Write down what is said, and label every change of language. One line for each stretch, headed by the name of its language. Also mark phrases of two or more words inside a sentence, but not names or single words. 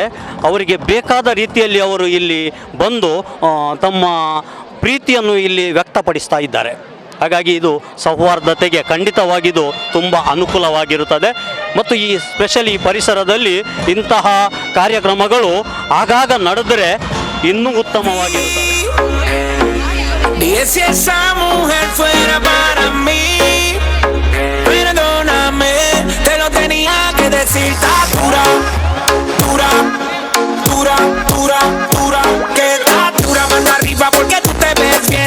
Kannada: ಅವರಿಗೆ ಬೇಕಾದ ರೀತಿಯಲ್ಲಿ ಅವರು ಇಲ್ಲಿ ಬಂದು ತಮ್ಮ ಪ್ರೀತಿಯನ್ನು ಇಲ್ಲಿ ವ್ಯಕ್ತಪಡಿಸ್ತಾ ಇದ್ದಾರೆ. ಹಾಗಾಗಿ ಇದು ಸೌಹಾರ್ದತೆಗೆ ಖಂಡಿತವಾಗಿದು ತುಂಬ ಅನುಕೂಲವಾಗಿರುತ್ತದೆ. ಮತ್ತು ಈ ಸ್ಪೆಷಲಿ ಈ ಪರಿಸರದಲ್ಲಿ ಇಂತಹ ಕಾರ್ಯಕ್ರಮಗಳು ಆಗಾಗ ನಡೆದರೆ ಇನ್ನೂ ಉತ್ತಮವಾಗಿರುತ್ತದೆ.
Spanish: Y si esa mujer fuera para mí, perdóname, te lo tenía que decir. Está dura, dura, dura, dura, dura, que está dura, mano arriba porque tú te ves bien.